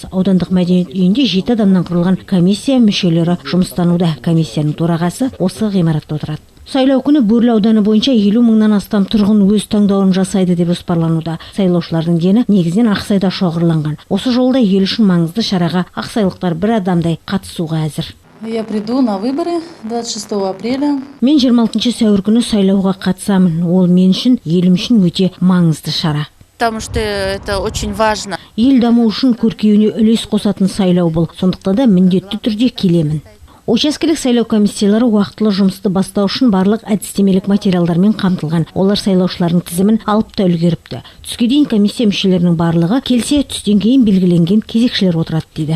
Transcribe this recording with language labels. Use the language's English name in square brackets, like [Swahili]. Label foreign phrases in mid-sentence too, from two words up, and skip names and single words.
[Kazakh] Аудандық мәдениет үйінде 7 адамнан құрылған комиссия мүшелері жұмыстануда. Комиссияның төрағасы осы ғимаратта отырады. Сайлау күні Бөрлі ауданы бойынша 50 мыңнан астам тұрғын өз таңдауын жасайды деп жоспарлануда. Сайлаушылардың дені негізінен Ақсайда шоғырланған. Осы жолда ел үшін маңызды шараға ақсайлықтар бір адамдай қатысуға әзір. [Russian] Я приду на выборы 26 апреля. [Kazakh] Мен 26 сәуір күні сайлауға қатысамын. Ол мен үшін, елім үшін өте маңызды шара. [Russian] Потому что это очень важно. [Kazakh] Ел даму үшін көркеюіне үлес қосатын сайлау бұл. Сондықтан да міндетті түрде келемін. Учаскелік сайлау комиссиялары уақытылы жұмысты бастау үшін барлық әдістемелік материалдармен қамтылған. Олар сайлаушылардың тізімін алып та үлгеріпті. Түске дейін комиссия мүшелерінің барлығы келсе, түстен кейін белгіленген кезекшілер отырады дейді.